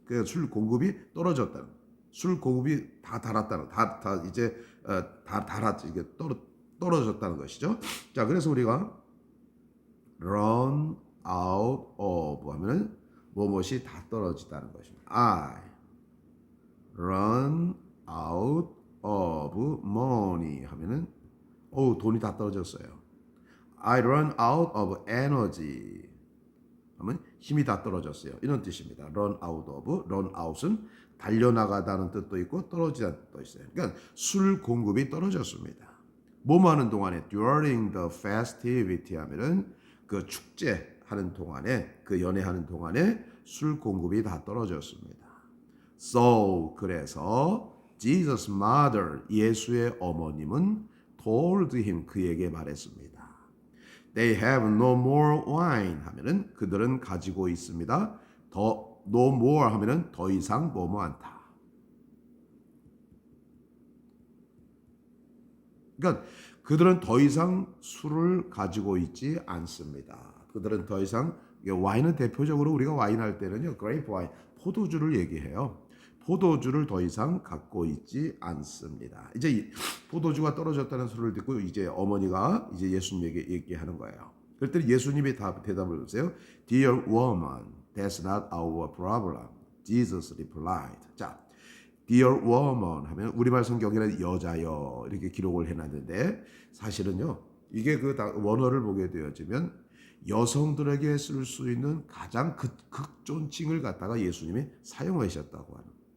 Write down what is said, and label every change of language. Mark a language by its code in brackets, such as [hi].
[ko] 그 술 공급이 떨어졌다는, 술 공급이 다 달았다는, 다 이제 다 달았 이게 떨어졌다는 것이죠. 자, 그래서 우리가 run out of 하면은 무엇이 다 떨어지다는 것입니다. [en] I run out of money [ko] 하면은 돈이 다 떨어졌어요. [en] I run out of energy [ko] 하면 힘이 다 떨어졌어요. 이런 뜻입니다. run out of, run out은 달려나가다는 뜻도 있고 떨어지다는 뜻도 있어요. 그러니까 술 공급이 떨어졌습니다. 뭐뭐 하는 동안에 [en] during the festivity [ko] 하면은 그 축제하는 동안에 그 연애하는 동안에 술 공급이 다 떨어졌습니다. So 그래서 [en] Jesus' mother [ko] 예수의 어머님은 [en] told him [ko] 그에게 말했습니다. [en] They have no more wine [ko] 하면은 그들은 가지고 있습니다. 더 no more 하면은 더 이상 뭐뭐 않다. 그러니까 그들은 더 이상 술을 가지고 있지 않습니다. 그들은 더 이상 와인은 대표적으로 우리가 와인 할 때는요, 그레이프 와인, 포도주를 얘기해요. 포도주를 더 이상 갖고 있지 않습니다. 이제 포도주가 떨어졌다는 소리를 듣고 이제 어머니가 이제 예수님에게 얘기하는 거예요. 그랬더니 예수님이 대답을 하세요. [en] Dear woman, that's not our problem. Jesus replied. [ko] 자, [en] Dear woman [ko] 하면 우리말 성경에는 여자여 이렇게 기록을 해놨는데 사실은요 이게 그 원어를 보게 되어지면 여성들에게 쓸 수 있는 가장 극존칭을 갖다가 예수님이 사용하셨다고 하는